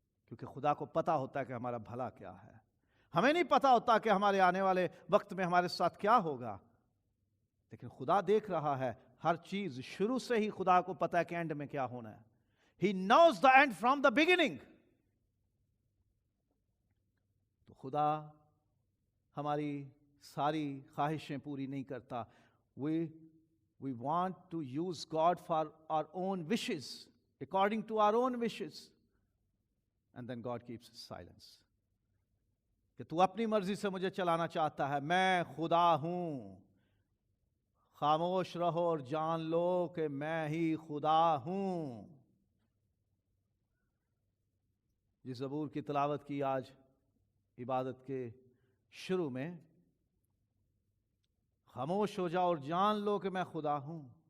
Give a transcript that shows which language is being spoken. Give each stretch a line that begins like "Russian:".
Urdu: کیونکہ خدا کو پتا ہوتا ہے کہ ہمارا بھلا کیا ہے۔ ہمیں نہیں پتا ہوتا کہ ہمارے آنے والے وقت میں ہمارے ساتھ کیا ہوگا، لیکن خدا دیکھ رہا ہے ہر چیز۔ شروع سے ہی خدا کو پتا ہے کہ اینڈ میں کیا ہونا ہے۔
English: He knows the end from the beginning۔
Urdu: تو خدا ہماری ساری خواہشیں پوری نہیں کرتا،
English: we want to use God for our own wishes, according to our own wishes, and then God keeps silence.
Urdu: کہ تو اپنی مرضی سے مجھے چلانا چاہتا ہے، میں خدا ہوں، خاموش رہو اور جان لو کہ میں ہی خدا ہوں. جس زبور کی تلاوت کی آج عبادت کے شروع میں، خاموش ہو جاؤ اور جان لو کہ میں خدا ہوں.